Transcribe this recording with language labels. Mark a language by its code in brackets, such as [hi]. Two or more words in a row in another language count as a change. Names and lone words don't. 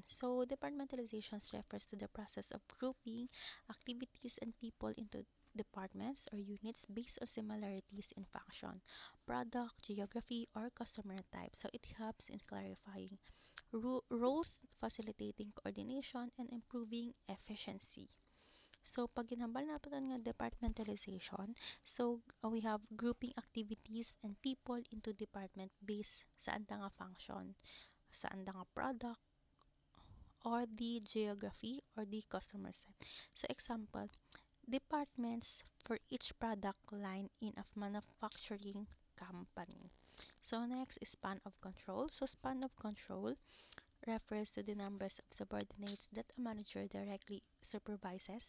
[en] So, departmentalization refers to the process of grouping activities and people into departments or units based on similarities in function, product, geography, or customer type. So it helps in clarifying roles, facilitating coordination, and improving efficiency. So, [hil] pag ginhambal natin nga departmentalization, [en] so we have grouping activities and people into department based [hil] sa anda nga [en] function, [hil] sa anda nga [en] product, or the geography or the customer set. So, example, departments for each product line in a manufacturing company. So next is span of control. So span of control refers to the numbers of subordinates that a manager directly supervises.